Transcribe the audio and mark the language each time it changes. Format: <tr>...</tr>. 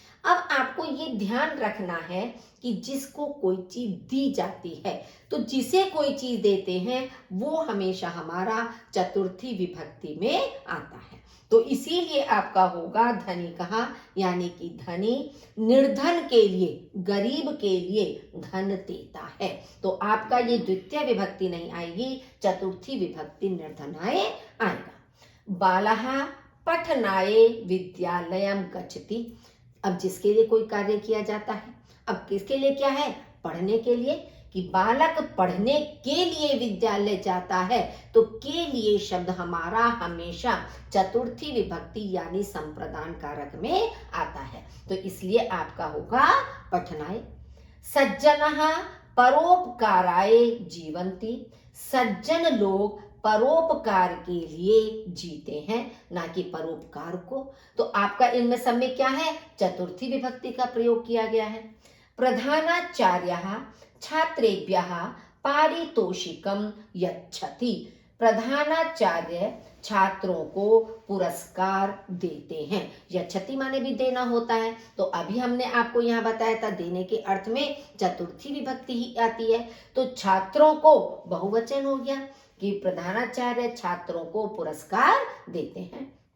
<hi>अब आपको ये ध्यान रखना है कि जिसको कोई चीज दी जाती है, तो जिसे कोई चीज देते हैं वो हमेशा हमारा चतुर्थी विभक्ति में आता है। तो इसीलिए आपका होगा धनी कहा, यानी कि धनी निर्धन के लिए, गरीब के लिए धन देता है। तो आपका ये द्वितीय विभक्ति नहीं आएगी, चतुर्थी विभक्ति निर्धनाय आएगा।</hi> <sa>बालः पठनाय विद्यालयम गच्छति।</sa> <hi>अब जिसके लिए कोई कार्य किया जाता है, अब किसके लिए क्या है, पढ़ने के लिए, कि बालक पढ़ने के लिए विद्यालय जाता है, तो के लिए शब्द हमारा हमेशा चतुर्थी विभक्ति यानी संप्रदान कारक में आता है। तो इसलिए आपका होगा पठनाय।</hi> <sa>सज्जनः परोपकाराय जीवन्ति।</sa> <hi>सज्जन लोग परोपकार के लिए जीते हैं, ना कि परोपकार को। तो आपका इनमें सब में क्या है, चतुर्थी विभक्ति का प्रयोग किया गया है।</hi> <sa>प्रधानाचार्यः छात्रेभ्यः पारितोषिकं यच्छति।</sa> <hi>प्रधानाचार्य छात्रों को पुरस्कार देते हैं। यच्छति माने भी देना होता है। तो अभी हमने आपको यहाँ बताया था देने के अर्थ में चतुर्थी विभक्ति ही आती है। तो छात्रों को बहुवचन हो गया कि प्रधानाचार्य छात्रों को पुरस्कार देते हैं।</hi>